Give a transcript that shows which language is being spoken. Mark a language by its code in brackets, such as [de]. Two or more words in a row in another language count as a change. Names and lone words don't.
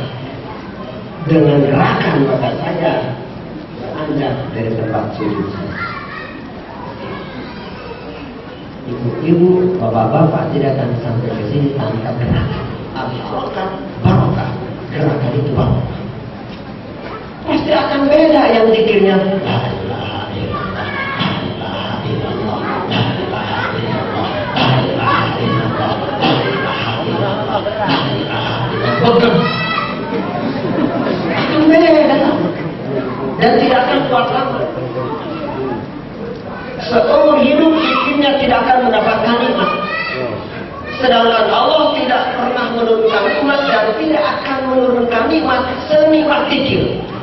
[id] Dengan gerakan maka saya beranjak dari tempat sujud saya. Ibu-ibu, bapak-bapak tidak akan sampai ke sini tanpa gerakan. [ar] الحركة بركة. [id] Gerakan itu barokah. Pasti akan beda yang zikirnya. [ar] لا إله إلا الله، لا إله إلا الله، لا إله إلا الله، لا إله إلا الله، لا إله إلا الله، لا إله إلا الله. [id] Itu beda. Dan tidak akan kuat lama. Seumur hidup zikirnya tidak akan mendapatkan nikmat. Sedangkan Allah tidak pernah menurunkan nikmat dan tidak akan menurunkan nikmat senikmat zikir.